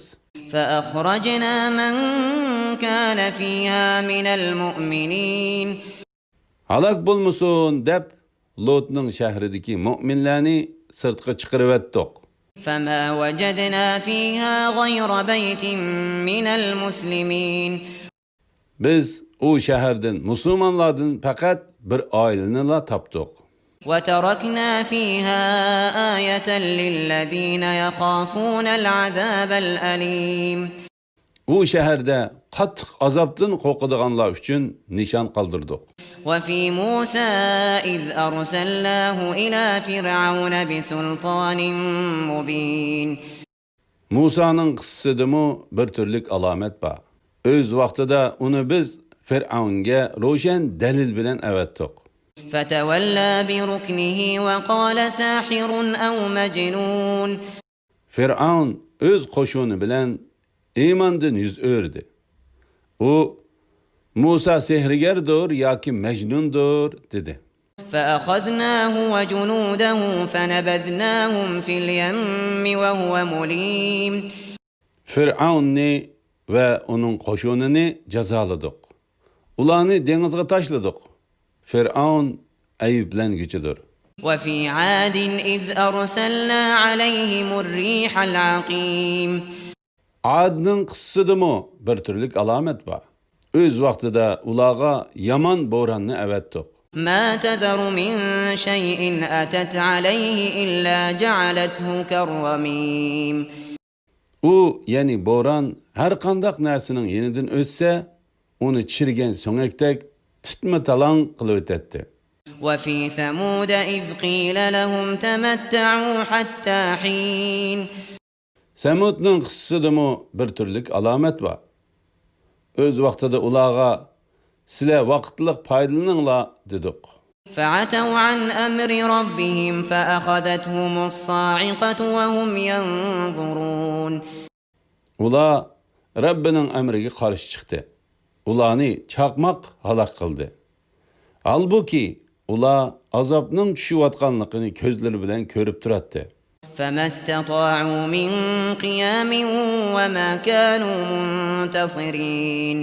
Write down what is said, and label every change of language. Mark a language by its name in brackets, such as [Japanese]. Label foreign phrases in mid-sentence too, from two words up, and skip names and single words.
[Arabic] فأخرجنا من كان فيها من المؤمنين. [Uzbek] Halok bo'lmasin deb Lotning shahridagi mu'minlarni sirtqa chiqarib etdik. [Arabic] فما وجدنا فيها غير بيت من المسلمين. [Uzbek] Biz o shahardan musulmonlardan faqat bir oilani la topdik. [Arabic] وتركنا فيها آية للذين يخافون العذاب الأليم. [Uzbek] O shaharda qattiq azobdan qo'rqadiganlar uchun nishon qoldirdik. [Arabic] وفي موسى إذ أرسلناه إلى فرعون بسلطان مبين. [Uzbek] Musa'nın qissidimi bir türlük alamet bor. Öz vaqtida uni biz Fir'avnga ro'shan dalil bilan avatdik. [Arabic] فتولى بركنه وقال ساحر أو مجنون. [Uzbek] Fir'avn öz qo'shuni bilan iymondan yuz o'rdi. U Musa sehrgardir yoki majnundir dedi. [Arabic] فأخذناه وجنوده فنبذناهم في اليم وهو مليم. [Uzbek] Fir'avnni ve onun qo'shunini jazoladik. Ularni dengizga tashladik. Fir'avn ayıplanguchidir. [Arabic] وفي عاد إذ أرسلنا عليهم الريح العقيم. [Uzbek] Adning qissidimi bir türlük alamet bor. Öz vaqtida ularga yomon bo'ronni avatdik. [Arabic] ما تذر من شيء أتت عليه إلا جعلته كالرميم. [Uzbek] U yani bo'ron har qanday narsaning yenidan o'tsa, uni chirgan so'ngakdek titma-talang qilib o'tadi. [Arabic] وفي ثمود إذ قيل لهم تمتعوا حتى حين. [Uzbek] Samudning qissidimi bir türlük alamet bor. Öz vaqtida ularga sizlar vaqtliq foydalaninglar dedik. [Arabic] فعتوا عن أمر ربهم فأخذتهم الصاعقة وهم ينظرون. [Uzbek] Ular Rabbining amriga qarshi chiqdi. ularni chaqmoq halok qildi. Halbuki ular azobning tushayotganligini ko'zlari bilan ko'rib turadi. [Arabic] فما استطاعوا من قيام وما كانوا منتصرين.